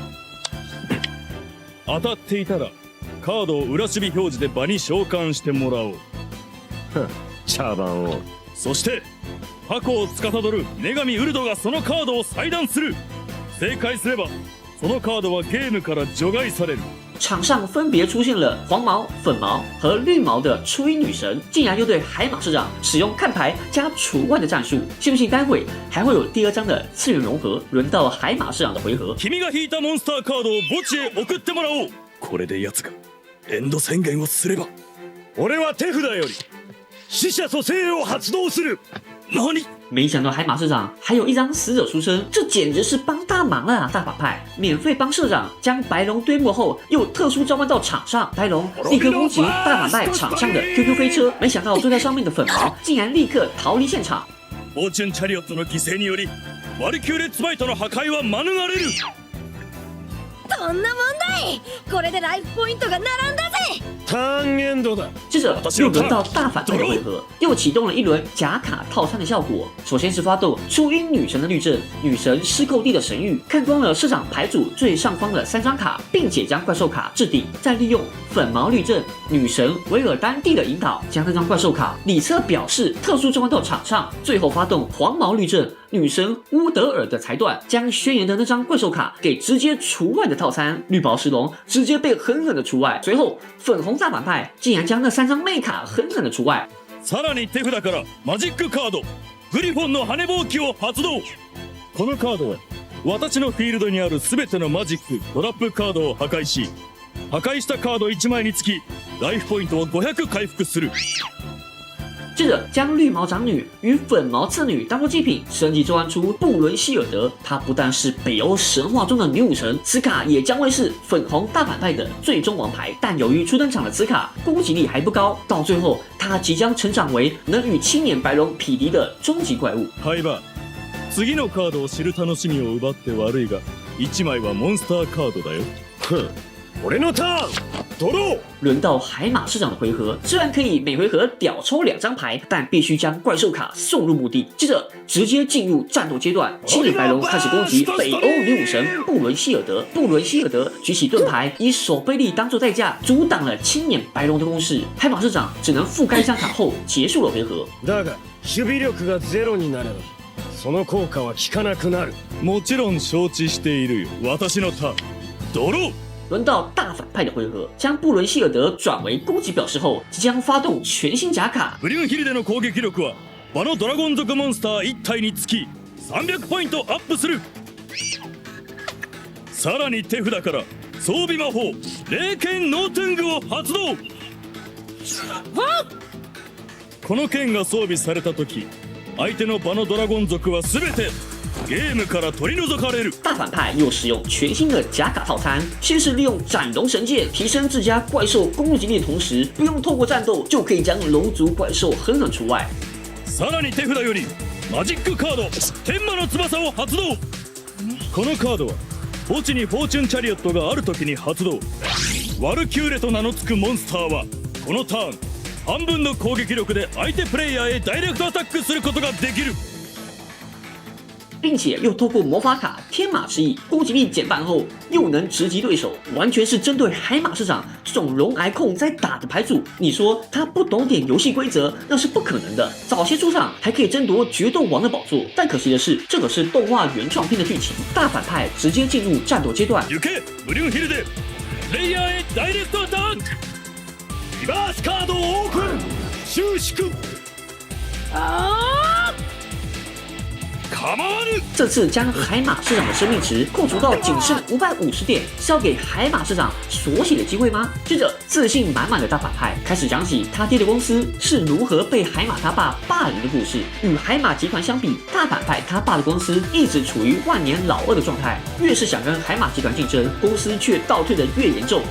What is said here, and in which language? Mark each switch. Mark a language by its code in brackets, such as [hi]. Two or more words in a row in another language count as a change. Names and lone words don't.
[ja] 当たっていたらカードを裏守備表示で場に召喚してもらおう。茶番を。そして過去を司る女神ウルドがそのカードを裁断する。正解すればそのカードはゲームから除外される。 [zh] 场上分别出现了黄毛、粉毛和绿毛的初音女神，竟然又对海马市长使用看牌加除外的战术，信不信待会还会有第二章的次元融合？轮到海马市长的回合。 [ja] 君が引いたモンスターカードを墓地へ送ってもらおう。これで奴がエンド宣言をすれば。俺は手札より死者蘇生を発動する。何？ [zh] 没想到海马市长还有一张死者出生，这简直是帮大忙了啊！大反派免费帮社长将白龙堆没后，又特殊召唤到场上，白龙立刻攻击大反派场上的 QQ 飞車，没想到坐在上面的粉毛竟然立刻逃离现场。 [ja] フォーチュンチャリオットの犠牲によりワルキューレッツバイトの破壊は免れる。そんな問題。これでライフポイントが並んだぜ。ターンエンドだ。 [zh] 接着又轮到大反派的回合，又启动了一轮假卡套餐的效果。首先是发动初音女神的律阵，女神失扣地的神谕，看光了市场牌组最上方的3张卡，并且将怪兽卡置顶，再利用粉毛律阵、女神维尔丹蒂的引导，将那张怪兽卡里侧表示特殊召唤到场上，最后发动黄毛律阵。女神乌德尔的裁断，将宣言的那张怪兽卡给直接除外的套餐，绿宝石龙直接被狠狠的除外。随后，粉红大反派竟然将那3张妹卡狠狠的除外。 [ja] さらに手札からマジックカードグリフォンの羽ぼうきを発動。このカードは私のフィールドにある全てのマジックトラップカードを破壊し、破壊したカード1枚につきライフポイントを500回復する。 [zh] 接着将绿毛长女与粉毛次女当做祭品升级召唤出布伦希尔德，她不但是北欧神话中的女武神，此卡也将会是粉红大反派的最终王牌。但由于初登场的此卡攻击力还不高，到最后她即将成長为能与青眼白龙匹敌的终极怪物。 [ja] ハイバー、次のカードを知る楽しみを奪って悪いが1枚はモンスターカードだよ。俺のターンドロー。 [zh] 轮到海马市长的回合，虽然可以每回合屌抽2张牌，但必须将怪兽卡送入墓地。接着直接进入战斗阶段，青眼白龙开始攻击北欧女武神布伦希尔德。布伦希尔德举起盾牌，以守备力当做代价，阻挡了青眼白龙的攻势。海马市长只能覆盖一张卡后结束了回合。 [ja] だが守備力がゼロになればその効果は効かなくなる。もちろん承知しているよ。私のターンドロー。 [zh] 轮到大反派的回合，将布伦希尔德转为攻击表示后，即将发动全新假卡。 [ja] ブリュンヒルデの攻撃力は場のドラゴン族モンスター1体につき300ポイントアップする。さらに手札から装備魔法霊剣ノートゥングを発動。この剣が装備された時、相手の場のドラゴン族は全てゲームから取り除かれる。 [zh] 大反派又使用全新的假卡套餐，先是利用斩龙神剑提升自家怪兽攻击力的同时，不用透过战斗就可以将龙族怪兽狠狠除外。 [ja] さらに手札よりマジックカード天魔の翼を発動。このカードは墓地にフォーチュンチャリオットがある時に発動。ワルキューレと名の付くモンスターはこのターン半分の攻撃力で相手プレイヤーへダイレクトアタックすることができる。 [zh] 并且又透过魔法卡天马之翼攻击力减半后，又能直击对手，完全是针对海马市长这种龙癌控在打的牌组。你说他不懂点游戏规则，那是不可能的。早些出场还可以争夺决斗王的宝座，但可惜的是，这可是动画原创片的剧情，大反派直接进入战斗阶段。 [ja] 行けブリュンヒルでプレイヤーへダイレクトアタック。リバースカードをオープン。収縮。構わぬ。 [zh] 这次将海马市长的生命值扣除到仅剩550点，是要给海马市长锁血的机会吗？接着，自信满满的大反派开始讲起他爹的公司是如何被海马他爸霸凌的故事。与海马集团相比，大反派他爸的公司一直处于万年老二的状态，越是想跟海马集团竞争，公司却倒退的越严重。